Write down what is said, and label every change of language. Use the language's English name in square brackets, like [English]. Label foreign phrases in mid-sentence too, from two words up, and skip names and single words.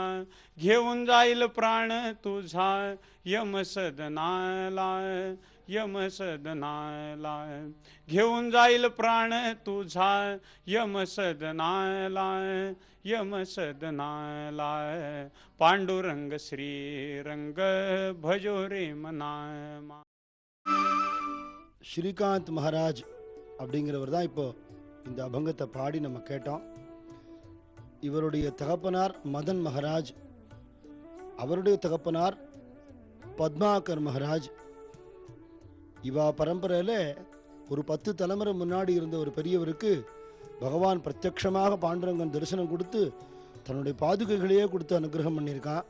[Marathi] घेऊन जाईल प्राण तुझा यम सदनाला, यम सदनाला. घेऊन जाईल प्राण तुझा यम सदनाला, यम सदनाला. पांडुरंग श्रीरंग भजो रे मना. [Tamil] ஸ்ரீகாந்த் மகாராஜ் அப்படிங்கிறவர் தான் இப்போ இந்த அபங்கத்தை பாடி நம்ம கேட்டோம். இவருடைய தகப்பனார் மதன் மகாராஜ், அவருடைய தகப்பனார் பத்மாகர் மகாராஜ். இவா பரம்பரையில் ஒரு 10 தலைமுறை முன்னாடி இருந்த ஒரு பெரியவருக்கு பகவான் பிரத்யக்ஷமாக பாண்டுரங்கன் தரிசனம் கொடுத்து தன்னுடைய பாதுகைகளையே கொடுத்து அனுகிரகம் பண்ணியிருக்கான்.